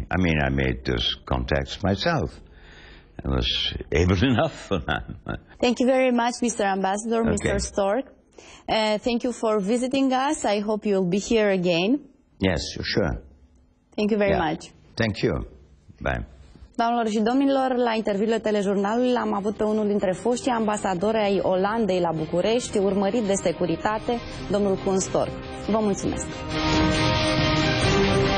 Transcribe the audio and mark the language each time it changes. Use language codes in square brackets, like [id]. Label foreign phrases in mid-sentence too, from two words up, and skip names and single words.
[en] I mean, I made those contacts myself. I was able enough for that. Thank you very much, Mr. Ambassador, Okay. Mr. Stork. Thank you for visiting us. I hope you'll be here again. Yes, sure. Thank you very much. Thank you. Bye. [ro] Doamnelor și domnilor, la interviurile telejurnalului l-am avut pe unul dintre foștii ambasadori ai Olandei la București, urmărit de securitate, domnul Coen Stork. Vă mulțumesc!